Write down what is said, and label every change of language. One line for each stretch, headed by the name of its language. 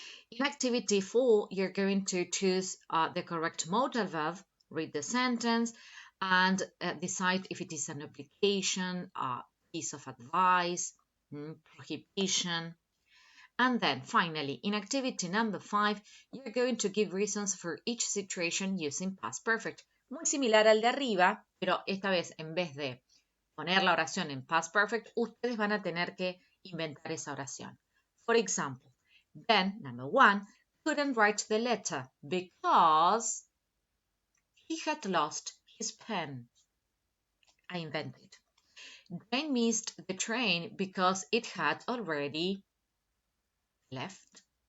English: In activity 4, you're going to choose the correct modal verb, read the sentence, and decide if it is an obligation, a piece of advice, prohibition. And then finally, in activity number 5, you're going to give reasons for each situation using past perfect.
Spanish: Muy similar al de arriba, pero esta vez en vez de poner la oración en past perfect, ustedes van a tener que inventar esa oración.
English: For example, Ben, number 1, couldn't write the letter because he had lost his pen. I invented. Jane missed the train because it had already left.